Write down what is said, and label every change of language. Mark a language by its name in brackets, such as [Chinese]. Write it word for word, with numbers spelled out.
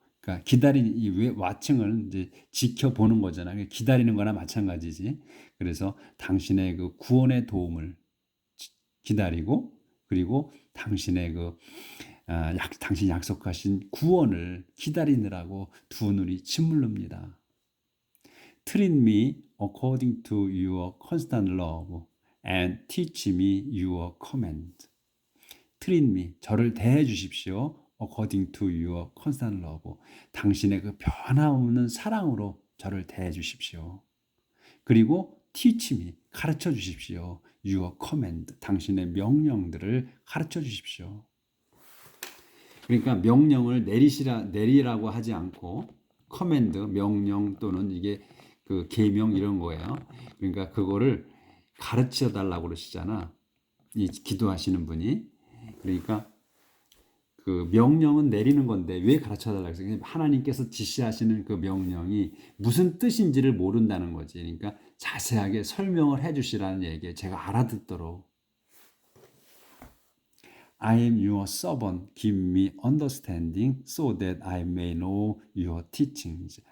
[Korean] 그러니까 기다리는 이 왜 watching을 이제 지켜보는 거잖아. 기다리는 거나 마찬가지지. 그래서 당신의 그 구원의 도움을 지, 기다리고 그리고 당신의 그 아, 약, 당신 약속하신 구원을 기다리느라고 두 눈이 짓물릅니다. [English] Treat me according to your constant love and teach me your command. Treat me [Korean] 저를 대해 주십시오. [English] According to your constant love. [Korean] 당신의 그 변함없는 사랑으로 저를 대해 주십시오. 그리고 [English] teach me. [Korean] 가르쳐 주십시오. [English] Your command. [Korean] 당신의 명령들을 가르쳐 주십시오. 그러니까 명령을 내리시라, 내리라고 하지 않고 command, 명령 또는 이게 그 계명 이런 거예요. 그러니까 그거를 가르쳐 달라고 그러시잖아. 이 기도하시는 분이. 그러니까 그 명령은 내리는 건데 왜 가르쳐달라고 했어요? 하나님께서 지시하시는 그 명령이 무슨 뜻인지를 모른다는 거지. 그러니까 자세하게 설명을 해주시라는 얘기에 제가 알아듣도록. [English] I am your servant. Give me understanding so that I may know your teachings.